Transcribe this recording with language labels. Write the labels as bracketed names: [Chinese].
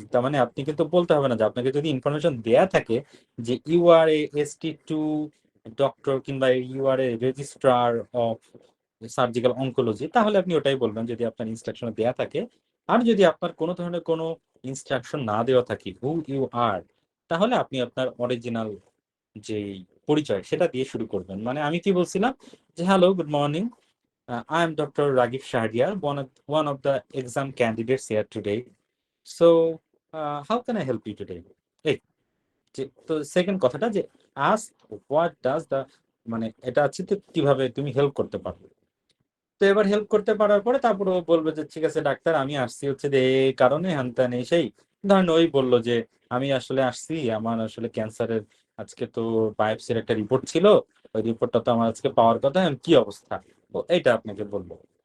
[Bangla] তার মানে আপনি কিন্তু বলতে হবে না যে আপনাকে যদি ইনফরমেশন দেয়া থাকে যে [English] you are a ST2 doctor [Bangla] কিংবা [English] you are a registrar of surgical oncology, [Bangla] তাহলে আপনি ওটাই বলবেন যদি আপনার ইনস্ট্রাকশন দেয়া থাকে। আর যদি আপনার কোনো ধরনের কোনো ইনস্ট্রাকশন না দেওয়া থাকে হু ইউ আর, তাহলে আপনি আপনার অরিজিনাল যেই পরিচয় সেটা দিয়ে শুরু করবেন। মানে আমি কি বলছিলাম যে [English] Hello good morning, I am Dr. Raghib Shahriar, one of the exam candidates here today. So, how can I help you today? [Bangla] এই যে তো সেকেন্ড কথাটা যে [English] ask what does the, [Bangla] মানে এটা আছে তো কিভাবে তুমি হেল্প করতে পারবে। তো এবার হেল্প করতে পারার পরে তারপর ও বলবে যে ঠিক আছে ডাক্তার আমি আসছি হচ্ছে যে এই কারণে হ্যান এই সেই, ধরেন ওই বললো যে আমি আসলে আসছি, আমার আসলে ক্যান্সারের আজকে তো বায়োপসির একটা রিপোর্ট ছিল, ওই রিপোর্টটা তো আমার আজকে পাওয়ার কথা, এখন কি অবস্থা, তো এইটা আপনাকে বলবো।